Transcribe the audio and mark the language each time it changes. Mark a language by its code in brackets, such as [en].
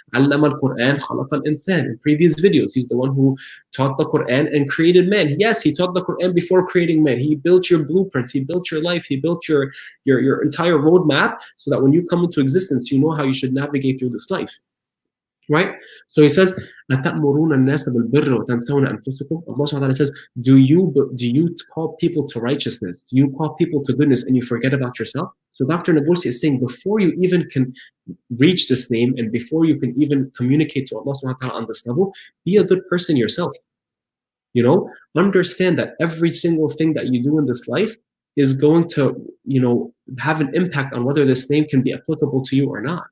[ar] Allama al-Quran, khalaqa al-insan. [en] In previous videos, He's the one who taught the Quran and created man. Yes, He taught the Quran before creating man. He built your blueprint. He built your life. He built your entire roadmap so that when you come into existence, you know how you should navigate through this life. Right? So He says, [ar] أَتَأْمُرُونَ النَّاسَ بِالْبِرِّ وَتَنْسَوْنَ أَنفُسَكُمْ. [en] Allah subhanahu wa ta'ala says, do you call people to righteousness? Do you call people to goodness and you forget about yourself? So Dr. Nabulsi is saying, before you even can reach this name and before you can even communicate to Allah subhanahu wa ta'ala on this level, be a good person yourself. Understand that every single thing that you do in this life is going to, have an impact on whether this name can be applicable to you or not.